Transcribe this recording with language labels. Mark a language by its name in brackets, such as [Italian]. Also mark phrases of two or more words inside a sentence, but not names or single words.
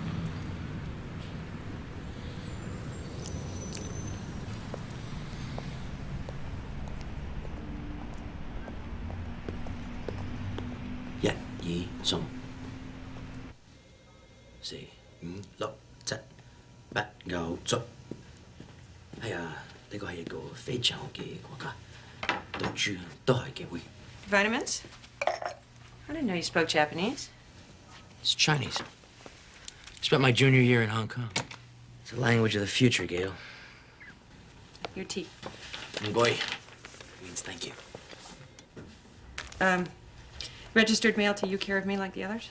[Vietnamese] Một, hai, xong. 4, 5, 6, 7, 8, 9, 10. [Cantonese] 係啊，呢個係一個非常好嘅國家，到處都係機會。 [English] Vitamins? I didn't know you spoke Japanese. It's Chinese. Spent my junior year in Hong Kong. It's the language of the future, Gail. Your tea. Ngoy means thank you. Registered mail till you care of me like the others?